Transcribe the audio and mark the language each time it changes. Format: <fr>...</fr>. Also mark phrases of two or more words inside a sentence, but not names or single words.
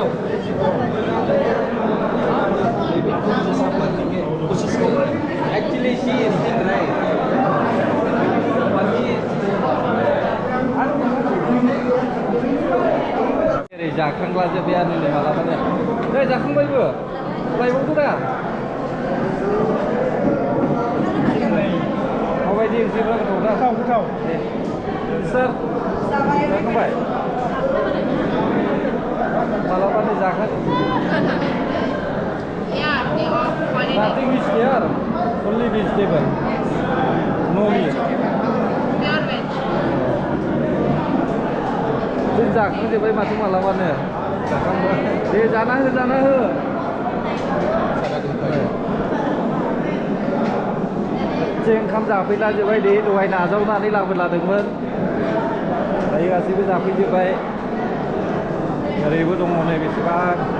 <en>Actually, she is still right. But he is</en> <brx>जाखांब्ला जोबबायानो नै मालाबानो नै जाखांबायबो लायबावदो दा माबायदि ओंख्रिफ्रा गोथाव दा गोथाव दे सोर जाखांबाय मालाबानो जाखां</brx> <en>nothing is there only vegetable no meat pure veg</en> <brx>जों जाखांजोब्बाय माथो मालाबानो दे जाना हो जों ओंखाम जाफैला जोब्बाय दे दहाय नाजावनानै लाबोलादोंमोन दायो गासैबो जाफैजोब्बाय ओरैबो दङ नै बेसेबां</brx>